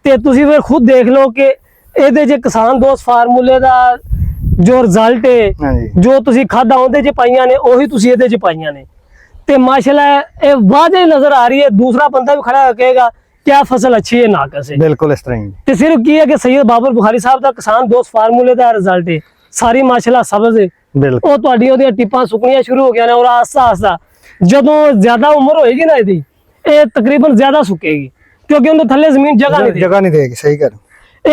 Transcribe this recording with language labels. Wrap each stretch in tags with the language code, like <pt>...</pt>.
<pa>ਤੇ ਤੁਸੀਂ ਫਿਰ ਖੁਦ ਦੇਖ ਲਓ ਕਿ ਇਹਦੇ ਚ ਕਿਸਾਨ ਦੋਸਤ ਫਾਰਮੂਲੇ ਦਾ ਜੋ ਰਿਜ਼ਲਟ ਹੈ</pa> <hi>हाँ जी,</hi> <pa>ਜੋ ਤੁਸੀਂ ਖਾਦਾ ਉਹਦੇ ਚ ਪਾਈਆਂ ਨੇ ਉਹੀ ਤੁਸੀਂ ਇਹਦੇ ਚ ਪਾਈਆਂ ਨੇ ਤੇ ਮਾਸ਼ਾਅੱਲਾ ਇਹ ਵਾਜ਼ੇ ਨਜ਼ਰ ਆ ਰਹੀ ਹੈ।</pa> <hi>दूसरा बंदा भी खड़ा कहेगा क्या फसल अच्छी है नाकस है। बिल्कुल इस तरह ही।</hi> <pa>ਤੇ ਸਿਰਫ ਕੀ ਹੈ ਕਿ ਸੈयद ਬਾਬਰ ਬੁਖਾਰੀ ਸਾਹਿਬ ਦਾ ਕਿਸਾਨ ਦੋਸਤ ਫਾਰਮੂਲੇ ਦਾ ਰਿਜ਼ਲਟ ਹੈ ਸਾਰੀ ਮਾਸ਼ਾਅੱਲਾ ਸਬਜ਼ ਹੈ।</pa> <hi>बिल्कुल</hi> <pa>ਉਹ ਤੁਹਾਡੀਆਂ ਉਹਦੀਆਂ ਟਿੱਪਾਂ ਸੁੱਕਣੀਆਂ ਸ਼ੁਰੂ ਹੋ ਗਈਆਂ ਨੇ ਔਰ ਆਸਤਾ ਆਸਤਾ ਜਦੋਂ ਜ਼ਿਆਦਾ ਉਮਰ ਹੋਏਗੀ ਨਾ ਇਹਦੀ ਇਹ ਤਕਰੀਬਨ ਜ਼ਿਆਦਾ ਸੁੱਕੇਗੀ ਕਿਉਂਕਿ ਉਹਦੇ ਥੱਲੇ ਜ਼ਮੀਨ ਜਗ੍ਹਾ ਨਹੀਂ</pa> <hi>जगह नहीं देगी, सही कर।</hi>